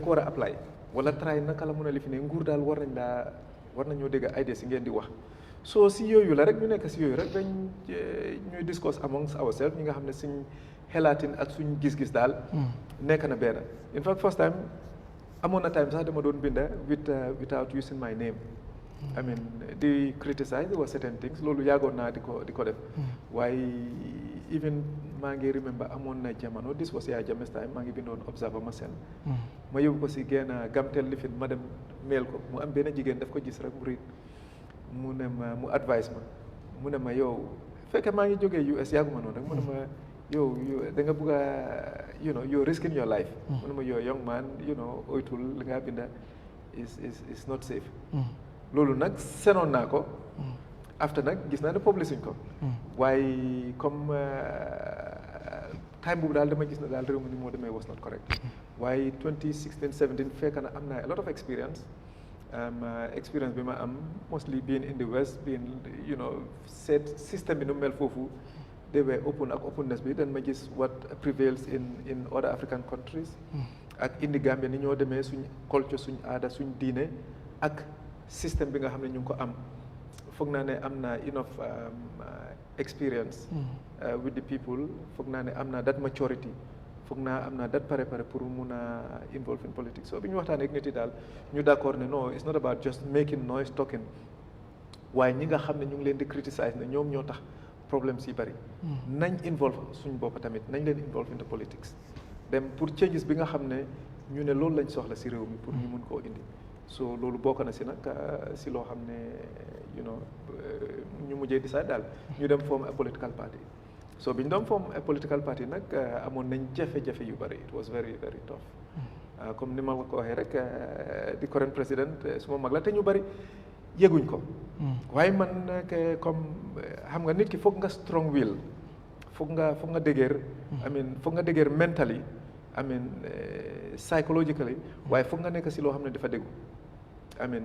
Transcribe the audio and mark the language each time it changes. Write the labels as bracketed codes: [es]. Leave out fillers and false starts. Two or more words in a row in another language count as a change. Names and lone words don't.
[wo] ko war a apply wala try naka la mun a lifi ne nguur daal war nañoo dégg ideas yi ngeen di wax so si yooyu la rek ñu nekk si yooyu rek dañ ñuy [en] discuss amongst ourselves [wo] ñi nga xam ne suñ xelaatin ak suñ gis-gis daal nekk na benn [en] in fact first time [wo] amoon na time sax dama doon binda [en] without using my name I mean [wo] di criticize [en] there were certain things [wo] loolu yàggoon naa di ko def waaye even maa ngi remember amoon na jamono [en] this was Yaya Jammeh's time [wo] maa ngi bindoon observer ma seen ma yóbbu ko si genn gamtel lifin ma dem mail ko mu am benn jigéen daf ko gis rek mu riit mu ne ma mu advice ma mu ne ma yow fekkee maa ngi jógee US yàgguma noonu rek mu ne ma yow da nga bëgg a [en] you're risking your life [wo] mu ne ma yow [en] young man [wo] oytul li nga binda [en] is not safe [wo] loolu nag senoon naa ko after nag gis naa ne publishing ko waaye comme time boobu daal dama gis na daal réew mi ni moo demee [en] was not correct [wo] waaye 2016 17 fekk na am naa [en] a lot of experience experience [wo] bi ma am [en] mostly being in the West being set system [wo] bi nu mel foofu [en] they were open [wo] ak openness bi dan ma gis [en] what prevails in other African countries [wo] ak indi Gambia ni ñoo demee suñ culture suñ aada suñ diine ak système bi nga xam ne ñu ngi ko am foog naa ne am naa [en] enough experience with the people [wo] foog naa ne am naa [en] that maturity [wo] foog naa am naa that pare pour mun a [en] involve in politics [wo] so bi ñu waxtaanee ak nit yi daal ñu d'accord ne non [en] it's not about just making noise talking [wo] waaye ñi nga xam ne ñu ngi leen di criticize ne ñoom ñoo tax problème si bari nañ involve suñ bopp tamit nañ leen involve [en] in the politics [wo] dem pour changes bi nga xam ne ñu ne loolu lañ soxla si réew mi pour ñu mun koo indi so loolu bokk na si nag si loo xam ne ñu mujjee decide daal ñu dem [en] form a political party [wo] so bi ñu doon [en] form a political party [wo] nag amoon nañ jafe-jafe yu bari [en] it was very very tough [wo] comme ni ma ko waxee rek di current président suma mag la te ñu bari yëguñ ko waaye man comme xam nga nit ki foog nga [en] strong will [wo] foog nga dëgër foog nga dëgër [en] mentally psychologically [wo] waaye foog nga nekk si loo xam ne dafa déggu [en] I mean